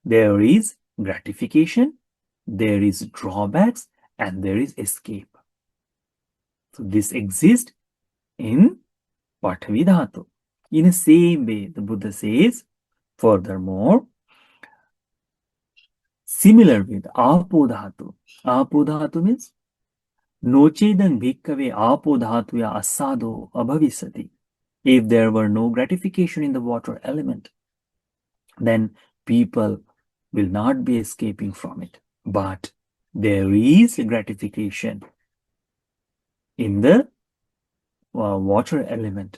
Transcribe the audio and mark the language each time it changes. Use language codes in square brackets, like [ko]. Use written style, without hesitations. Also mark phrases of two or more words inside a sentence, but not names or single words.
[en] There is gratification, there is drawbacks, and there is escape. So this exists in Pathavi Dhatu. In the same way, the Buddha says, furthermore, similar with Apo Dhatu. [pi] Apo Dhatu means Nocedaṁ bhikkhave apo dhatuya asado abhavisati. [en] If there were no gratification in the water element, then people will not be escaping from it. But there is gratification in the water element.